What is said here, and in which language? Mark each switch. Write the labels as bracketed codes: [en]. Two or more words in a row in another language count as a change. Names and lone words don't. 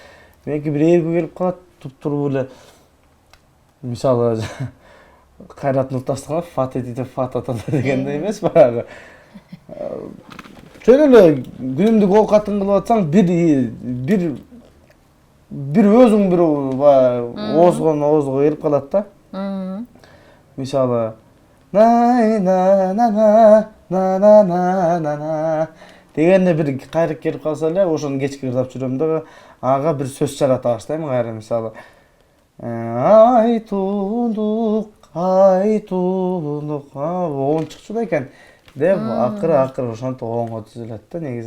[ky] Меники бир эргүү келип калат, туп-турук эле. Мисалы, Кайрат Нуртастыков фат этип фат атат дегендей эмес, баягы. Чөн эле күнүмдүк оокатын кылып атсаң, бир өзүң бир баягы оозго келип калат да. Мисалы, най на на на на на на на на дегенде бир кайрып келип калса эле ошону кечке ырдап жүрөм дагы ага бир сөз жарата баштайм кайра мисалы ай туундук оон чыкчу да экен деп акыры ошентип оонго түзүлөт да негизи.